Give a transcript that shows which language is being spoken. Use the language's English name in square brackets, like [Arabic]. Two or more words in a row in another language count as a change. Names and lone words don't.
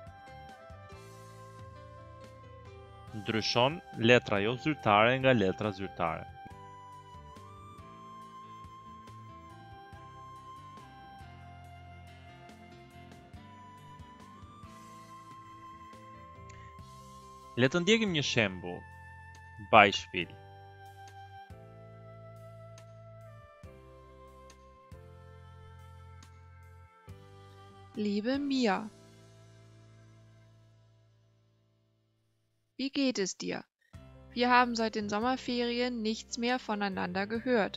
[Albanian] Ndryshon letra jo zyrtare nga letra zyrtare. Le të ndjekim një shembull. [German] Beispiel. Liebe Mia, wie geht es dir? Wir haben seit den Sommerferien nichts mehr voneinander gehört.